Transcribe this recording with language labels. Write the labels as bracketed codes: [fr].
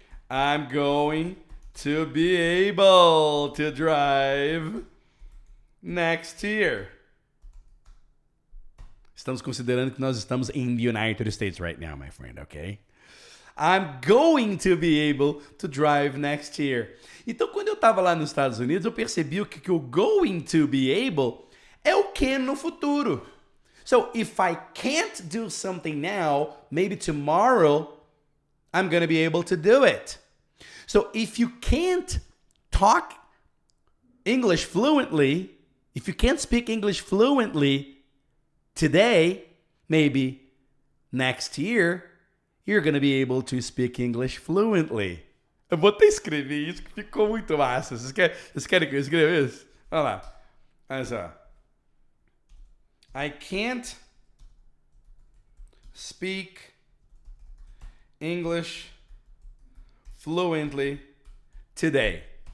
[en] I'm going to be able to drive next year. [pt] Estamos considerando que nós estamos [en] in the United States right now, my friend, okay? I'm going to be able to drive next year. [pt] Então, quando eu estava lá nos Estados Unidos, eu percebi que o going to be able é o can no futuro. [en] So, if I can't do something now, maybe tomorrow, I'm going to be able to do it. So, if you can't talk English fluently, if you can't speak English fluently today, maybe next year, you're going to be able to speak English fluently. [pt] Eu vou até escrever isso que ficou muito massa. Vocês querem que eu escreva isso? Olha lá. Olha só. [en] I can't speak English fluently today.